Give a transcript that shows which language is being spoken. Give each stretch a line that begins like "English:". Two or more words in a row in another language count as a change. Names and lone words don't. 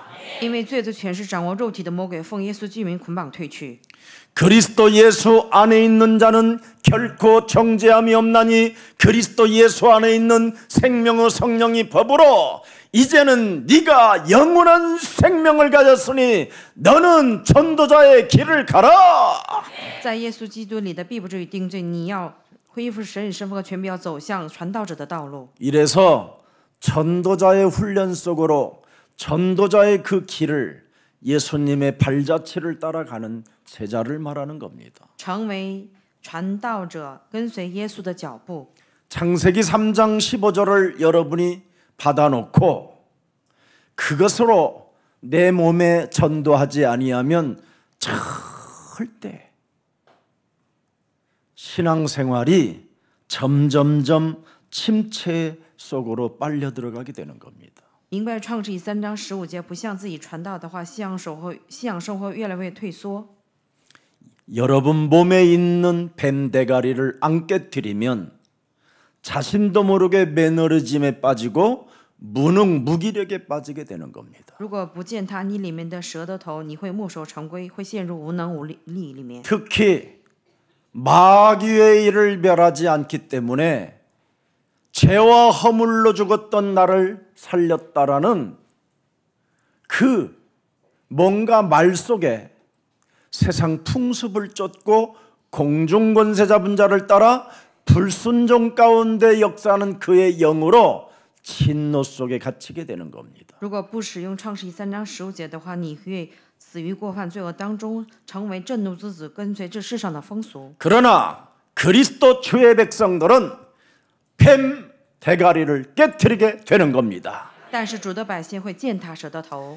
Chinese: 因为罪的权势掌握肉体的魔鬼，奉耶稣之名捆绑退去。
Korean: 그리스도 예수 안에 있는 자는 결코 정죄함이 없나니 그리스도 예수 안에 있는 생명의 성령이 법으로 이제는 네가 영원한 생명을 가졌으니 너는 전도자의 길을 가라.
Chinese: 在耶稣基督里的必不至于定罪，你要恢复神与身份和权柄，要走向传道者的道路。
Korean: 이래서 전도자의 훈련 속으로 전도자의 그 길을 예수님의 발자취를 따라가는 제자를 말하는 겁니다.
Chinese: 成为传道者，跟随耶稣的脚步。
Korean: 창세기 3장 15절을 여러분이 받아놓고 그것으로 내 몸에 전도하지 아니하면 절대 신앙생활이 점점점 침체 속으로 빨려 들어가게 되는 겁니다.
Chinese: 明白创世记3章15节，不向自己传道的话，信仰生活越来越退缩。
Korean: 여러분 몸에 있는 뱀 대가리를 안 깨트리면 자신도 모르게 매너리즘에 빠지고 무기력에 빠지게 되는 겁니다.
Chinese: 如果不践踏你里面的蛇的头，你会墨守成规，会陷入无能无力里面。
Korean: 특히 마귀의 일을 멸하지 않기 때문에 죄와 허물로 죽었던 나를 살렸다라는 그 뭔가 말 속에 세상 풍습을 쫓고 공중권세 잡은 자를 따라 불순종 가운데 역사하는 그의 영으로 진노 속에 갇히게 되는 겁니다.
Chinese: 如果不使用创世记3章15节的话，你会死于过犯罪恶当中，成为震怒之子，跟随这世上的风俗。
Korean: 그러나 그리스도 주의 백성들은 뱀 대가리를 깨트리게 되는 겁니다.
Chinese: 但是主的百姓会践踏蛇的头，